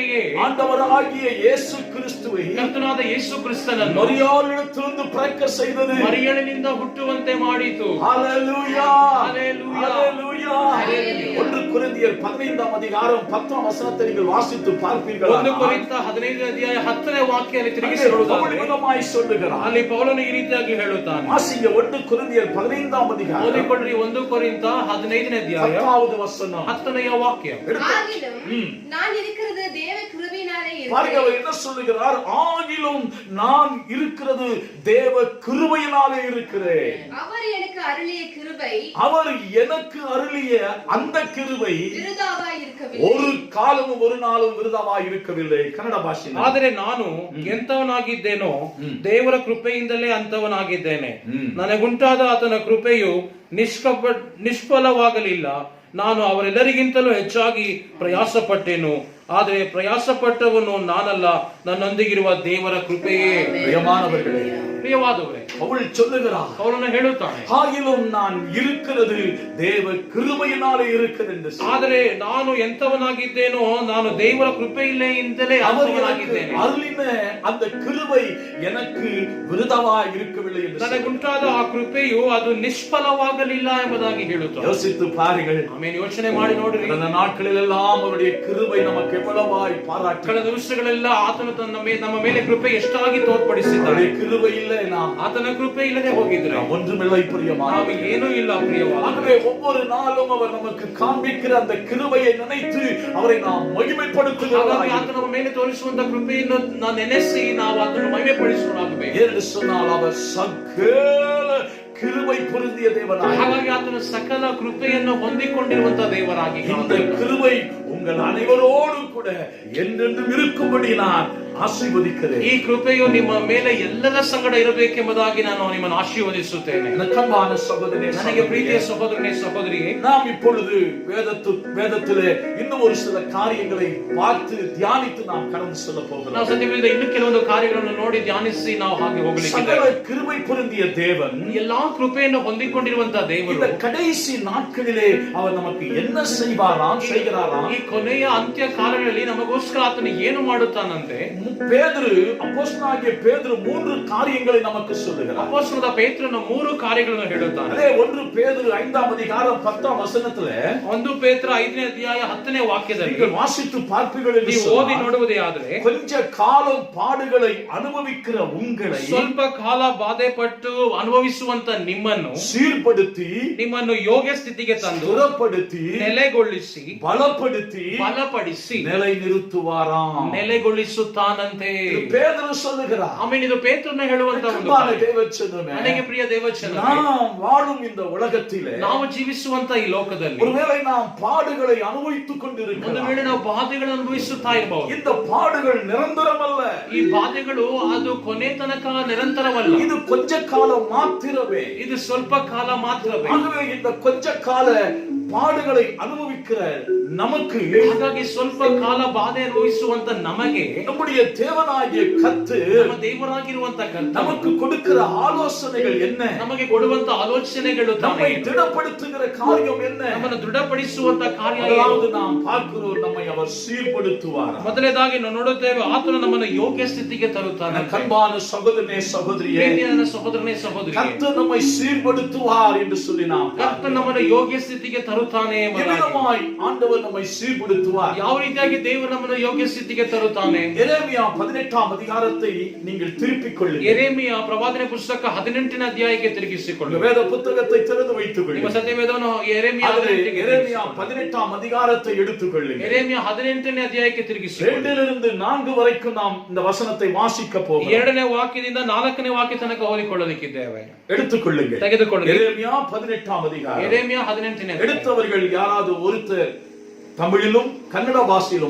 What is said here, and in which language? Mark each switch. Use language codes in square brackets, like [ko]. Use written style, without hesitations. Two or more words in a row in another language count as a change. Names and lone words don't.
[kn] ಈ ಕೃಪೆಯೇ [ta] ஆண்டவராகிய இயேசு கிறிஸ்துவை [kn] ಕರ್ತನಾದ ಯೇಸು ಕ್ರಿಸ್ತನನ್ನು [ta] மரியாளிடத்திலிருந்து பிறக்க செய்தது. [kn] ಮರಿಯಳಿನಿಂದ ಹುಟ್ಟುವಂತೆ ಮಾಡಿತು. [ta] ஹalleluya, ஹalleluya, ஹalleluya. 1 கொரிந்தியர் 15ஆம் அதிகாரம் 10ஆம் வசனத்தை நீங்கள் வாசித்து பார்ப்பீர்கள். [kn] 1 ಕೊರಿಂಥ 15ನೇ ಅಧ್ಯಾಯ 10ನೇ ವಾಕ್ಯದಲ್ಲಿ ತಿರುಗಿಸಿ ಹೇಳುವುದಾದರೆ [ta] விதமாய் சொல்லுகிறார். [kn] ಅಲ್ಲಿ ಪೌಲನು ಈ ರೀತಿಯಾಗಿ ಹೇಳುತ್ತಾನೆ. [ta] வாசிங்க 1 கொரிந்தியர் 15ஆம் அதிகாரம் [kn] ಓದಿಕೊಳ್ಳ್ರಿ 1 ಕೊರಿಂಥ 15ನೇ ಅಧ್ಯಾಯ [ta] 10வது வசனம் [kn] 10ನೇ ವಾಕ್ಯ. [ta] ஆகிலும் நான் இருக்கிறது தேவ கிருபையினாலே பாருங்க, இருக்கிறேன். அவர் என்ன சொல்லுகிறார்? ஆகிலும் நான் இருக்கிறது தேவ கிருபையினாலே இருக்கிறேன். அவர் எனக்கு அருளிய கிருபை அவர் எனக்கு அருளிய அந்த கிருபை விருதாவாய் இருக்கவில்லை. ஒரு காலமும் ஒரு நாளும் விருதாவாய் இருக்கவில்லை. [kn] ಕನ್ನಡ ಭಾಷೆ. ಆದರೆ ನಾನು ಎಂತವನಾಗಿದ್ದೇನೋ ದೇವರ ಕೃಪೆಯಿಂದಲೇ ಅಂತವನಾಗಿದ್ದೇನೆ. ನನಗುಂಟಾದ ಆತನ ಕೃಪೆಯು ನಿಷ್ಫಲವಾಗಲಿಲ್ಲ. ನಾನು ಅವರೆಲ್ಲರಿಗಿಂತಲೂ ಹೆಚ್ಚಾಗಿ ಪ್ರಯಾಸ ಪಟ್ಟೆನು. ಆದರೆ ಪ್ರಯಾಸ ಪಟ್ಟವನು ನಾನಲ್ಲ, ನನ್ನೊಂದಿಗಿರುವ ದೇವರ ಕೃಪೆಯೇ. [ta] ಪ್ರಿಯಮಾನವர்களே, [kn] ಪ್ರಿಯವಾದವರೇ, [ta] அவள் சொல்லுகிறார், [kn] ಅವರನ್ನು ಹೇಳುತ್ತಾನೆ, [ta] ஆகிலும் நான் இருக்கிறது தேவ கிருபையினாலே இருக்கிறது என்று. [kn] ಆದರೆ ನಾನು ಎಂತವನಾಗಿದ್ದೇನೋ ನಾನು ದೇವರ ಕೃಪೆಯಿಂದಲೇ ಅಂತವನಾಗಿದ್ದೇನೆ. [ta] ಅರುಳಿನ அந்த கிருபை எனக்கு விருதாவாய் இருக்கவில்லை என்று. [kn] ನನಗುಂಟಾದ ಆ ಕೃಪೆಯು ಅದು ನಿಷ್ಫಲವಾಗಲಿಲ್ಲ ಎಂಬುದಾಗಿ ಹೇಳುತ್ತಾನೆ. [ta] யோசித்து பாருங்கள். [kn] ಆಮೇಲೆ ಯೋಚನೆ ಮಾಡಿ ನೋಡ್ರಿ, [ta] அந்த நாட்களிலெல்லாம் அவருடைய கிருபை நமக்கு எவ்வளவாய் பாராட்டி. [kn] ಕಳೆದ ದಿವಸಗಳೆಲ್ಲ ಆತನು ನಮ್ಮ ಮೇಲೆ ಕೃಪೆ ಎಷ್ಟಾಗಿ ತೋರ್ಪಡಿಸಿದ್ದಾನೆ. [ta] கிருபை இல்லை, நாம் [kn] ಆತನ ಕೃಪೆ ಇಲ್ಲದೆ ಹೋಗಿದ್ರೆ [ta] ஒன்றுமில்லை பிரியமானவர்களே. [kn] ನಾವು ಏನೂ ಇಲ್ಲ ಪ್ರಿಯವಾದ. [ta] ஆகவே ஒவ்வொரு நாளும் அவர் நமக்கு காண்பிக்கிற அந்த கிருபையை நினைத்து அவரை நாம் மகிமைப்படுத்துகிறோம். [kn] ಹಾಗಾಗಿ ಆತ ನಮ್ಮ ಮೇಲೆ ತೋರಿಸುವಂತ ಕೃಪೆಯನ್ನು ನಾವು ನೆನೆಸಿ ನಾವು ಆತನು ಮಹಿಮೆ ಪಡಿಸೋಣಾಗಬೇಕು. [ta] ஏனென்று சொன்னால் அவர் சகல கிருபை பொருந்திய தேவனாய். [kn] ಹಾಗಾಗಿ ಆತನು ಸಕಲ ಕೃಪೆಯನ್ನು ಹೊಂದಿಕೊಂಡಿರುವಂತ ದೇವರಾಗಿ [ta] இந்த கிருபை உங்கள் அனைவரோடு கூட என்றென்றும் இருக்கும்படி நான் ஆசீர்வதிக்கிறேன். [kn] ಈ ಕೃಪೆಯು ನಿಮ್ಮ ಮೇಲೆ ಎಲ್ಲರ ಸಂಗಡ ಇರಬೇಕೆಂಬುದಾಗಿ ನಾನು ನಿಮ್ಮನ್ನು ಆಶೀರ್ವದಿಸುತ್ತೇನೆ. [ta] கண்பான சகோதரனே, [kn] ನನಗೆ ಪ್ರೀತಿಯ ಸಹೋದರನೇ ಸಹೋದರಿಯೇ, [ta] நாம் இப்பொழுது வேதத்திலே இன்னும் ஒரு சில காரியங்களை பார்த்து தியானித்து நாம் கடந்து செல்ல போகிறோம். [kn] ನಾವು ಸದ್ಯದಿಂದ ಇನ್ನು ಕೆಲವೊಂದು ಕಾರ್ಯಗಳನ್ನು ನೋಡಿ ಧ್ಯಾನಿಸಿ ನಾವು ಹಾಗೆ ಹೋಗಲಿಕ್ಕಿದ್ದೇವೆ. [ta] சகல கிருபை பொருந்திய தேவன், [kn] ಎಲ್ಲಾ ಕೃಪೆಯನ್ನು ಹೊಂದಿಕೊಂಡಿರುವಂತಹ ದೇವರು [ta] இந்த கடைசி நாட்களிலே அவர் நமக்கு என்ன செய்கிறாராம்? [kn] ಈ ಕೊನೆಯ ಅಂತ್ಯ ಕಾಲಗಳಲ್ಲಿ ನಮಗೋಸ್ಕರ ಆತನು ಏನು ಮಾಡುತ್ತಾನಂತೆ? [ta] பேதுரு, அப்போஸ்தலனாகிய பேதுரு 3 காரியங்களை நமக்கு சொல்லுகிறார். [kn] ಅಪೊಸ್ತಲನಾದ ಪೇತ್ರನು 3 ಕಾರ್ಯಗಳನ್ನು ಹೇಳುತ್ತಾನೆ. [ta] அதே 1 பேதுரு 5ஆம் அதிகாரம் 10ஆம் வசனத்திலே [kn] 1 ಪೇತ್ರ 5ನೇ ಅಧ್ಯಾಯ 10ನೇ ವಾಕ್ಯದಲ್ಲಿ [ta] நீங்கள் வாசித்து பார்ப்பீர்கள் என்று [kn] ನೀವು ಓದಿ [ta] சொன்னால், [kn] ನೋಡುವುದೇ ಆದರೆ [ta] கொஞ்ச காலம் பாடுகளை அனுபவிக்கிற உங்களை [kn] ಸ್ವಲ್ಪ ಕಾಲ ಬಾಧೆ ಪಟ್ಟು ಅನುಭವಿಸುವಂತ ನಿಮ್ಮನ್ನು [ta] சீர்படுத்தி, [kn] ನಿಮ್ಮನ್ನು ಯೋಗ್ಯ ಸ್ಥಿತಿಗೆ ತಂದು [ta] சுரப்படுத்தி, [kn] ನೆಲೆಗೊಳಿಸಿ [ta] பலப்படுத்தி நிலை நிறுத்துவாராம். [kn] ನೆಲೆಗೊಳಿಸುತ್ತಾನಂತೆ. [ta] பேதுரு சொல்லுகிறார். [kn] ಆಮೇಲೆ ಇದು ಪೇತ್ರನ ಹೇಳುವಂತ ಒಂದು [ta] அன்பான தேவச்சனமே, [kn] ನನಗೆ ಪ್ರಿಯ ದೇವಚನ, [ta] நாம் வாழும் இந்த உலகத்திலே [kn] ನಾವು ಜೀವಿಸುವಂತ ಈ ಲೋಕದಲ್ಲಿ [ta] ஒருவேளை நாம் பாடுகளை அனுபவித்துக் [kn] ಒಂದು [ta] கொண்டிருக்கிறோம். [kn] ವೇಳೆ ನಾವು ಬಾಧೆಗಳನ್ನು ಅನುಭವಿಸುತ್ತಾ ಇರಬಹುದು. [ta] இந்த பாடுகள் நிரந்தரமல்ல. [kn] ಈ ಬಾಧೆಗಳು ಅದು ಕೊನೆ ತನಕ ನಿರಂತರವಲ್ಲ. [ta] இது கொஞ்ச காலம் மாத்திரமே. [kn] ಇದು ಸ್ವಲ್ಪ ಕಾಲ ಮಾತ್ರವೇ. [ta] ஆகவே இந்த கொஞ்ச கால பாடுகளை அனுபவிக்கிற நமக்கு, [kn] ಹಾಗಾಗಿ ಸ್ವಲ್ಪ ಕಾಲ ಬಾಧೆ ಅನುಭವಿಸುವಂತ ನಮಗೆ [ta] நம்முடைய தேவனாகிய கர்த்தர் [kn] ನಮ್ಮ ದೇವರಾಗಿರುವಂತ ಕರ್ತನು [ta] நமக்கு கொடுக்கிற ஆலோசனைகள் என்ன? [kn] ನಮಗೆ ಕೊಡುವಂತ ಆಲೋಚನೆಗಳು [ta] நம்மை திடப்படுத்துகிற காரியம் என்ன? [kn] ನಮ್ಮನ್ನು ದೃಢಪಡಿಸುವಂತ ಕಾರ್ಯ ಏನು? [ta] அதாவது நாம் பார்க்கிறோம், நம்மை அவர் சீர்படுத்துவார். [kn] ಮೊದಲನೇದಾಗಿ ನಾವು ನೋಡುತ್ತೇವೆ, ಆತನು ನಮ್ಮನ್ನು ಯೋಗ್ಯ ಸ್ಥಿತಿಗೆ ತರುತ್ತಾನೆ. [ta] கண்பான சகோதரனே சகோதரியே, [kn] ನನ್ನ ಸಹೋದರನೇ ಸಹೋದರಿ, [ta] கர்த்தர் நம்மை சீர்படுத்துவார் என்று சொல்லி நாம் [kn] ಕರ್ತನು ನಮ್ಮನ್ನು ಯೋಗ್ಯ ಸ್ಥಿತಿಗೆ ತರುತ್ತಾನೆ ಎಂಬುದಾಗಿ. [ta] எவ்விதமாய் ஆண்டவர் நம்மை சீர்படுத்துவார்? [kn] ಯಾವ ರೀತಿಯಾಗಿ ದೇವರು ನಮ್ಮನ್ನು ಯೋಗ್ಯ ಸ್ಥಿತಿಗೆ ತರುತ್ತಾನೆ? [ta] எரேமியா 18ஆம் அதிகாரத்தை நீங்கள் திருப்பிக் கொள்ளுங்கள். [kn] ಯೆರೆಮೀಯ ಪ್ರವಾದನೆ ಪುಸ್ತಕ 18ನೇ ಅಧ್ಯಾಯಕ್ಕೆ ತಿರುಗಿಸಿಕೊಳ್ಳಿ. [ta] வேத புத்தகத்தை திறந்து வைத்துக் [kn] ನಿಮ್ಮ [ta] கொள்ளுங்கள். [kn] ಸತ್ಯವೇದವನ್ನು ಯೆರೆಮೀಯ [ta] எரேமியா 18ஆம் அதிகாரத்தை எடுத்துக் கொள்ளுங்கள். [kn] ಯೆರೆಮೀಯ 18ನೇ ಅಧ್ಯಾಯಕ್ಕೆ ತಿರುಗಿಸಿಕೊಳ್ಳಿ. [ta] 2 4 வரைக்கும் நாம் இந்த வசனத்தை வாசிக்க போகிறோம். [kn] 2ನೇ ವಾಕ್ಯದಿಂದ 4ನೇ ವಾಕ್ಯ ತನಕ ಓದಿಕೊಳ್ಳಲಿಕ್ಕಿದ್ದೇವೆ. [ta] எடுத்துக் கொள்ளுங்கள். [kn] ತೆಗೆದುಕೊಳ್ಳಿ. [ta] எரேமியா 18ஆம் அதிகாரம். [kn] ಯೆರೆಮೀಯ 18ನೇ ಅಧ್ಯಾಯ. [ta] எடுத்தவர்கள் யாராவது ஒருத்தர் தமிழிலும் கன்னட பாஷையிலும்